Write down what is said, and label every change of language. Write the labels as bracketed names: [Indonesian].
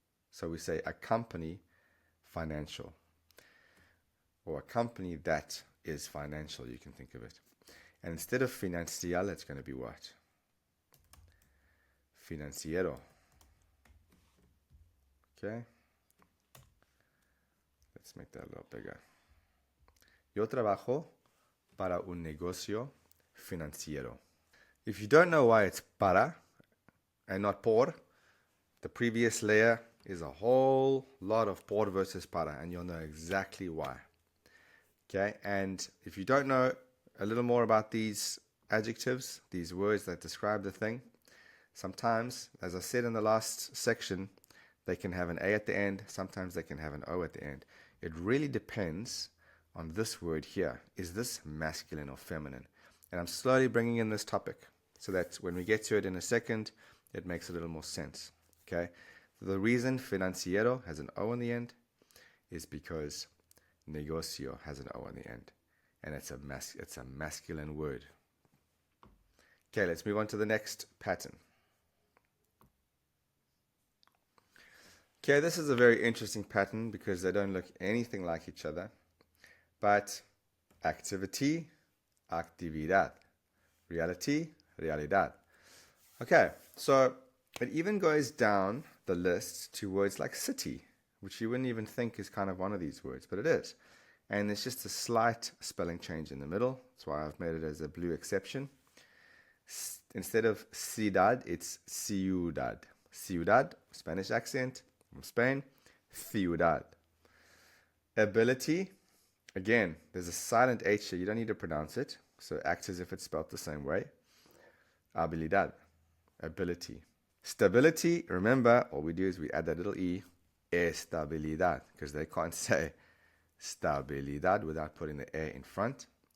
[English] So we say a company financial. Or a company that is financial, you can think of it. And instead of financial, it's going to be what? Financiero. Okay? Let's make that a little bigger. [Spanish] Yo trabajo para un negocio financiero. [English] If you don't know why it's para and not por, the previous layer is a whole lot of por versus para, and you'll know exactly why. Okay, and if you don't know a little more about these adjectives, these words that describe the thing, sometimes, as I said in the last section, they can have an A at the end, sometimes they can have an O at the end. It really depends on this word here. Is this masculine or feminine? And I'm slowly bringing in this topic so that when we get to it in a second, it makes a little more sense. Okay? The reason financiero has an O in the end is because negocio has an O in the end. And it's a masculine word. Okay, let's move on to the next pattern. Okay, this is a very interesting pattern because they don't look anything like each other. But activity, actividad. Reality, realidad. Okay, so it even goes down the list to words like city, which you wouldn't even think is kind of one of these words, but it is. And there's just a slight spelling change in the middle. That's why I've made it as a blue exception. Instead of ciudad, it's ciudad. Ciudad, Spanish accent from Spain. Ciudad. Ability, again, there's a silent H here. You don't need to pronounce it. So act as if it's spelled the same way. Habilidad, ability. Stability, remember, all we do is we add that little E. Estabilidad, because they can't say stabilidad without putting the A in front.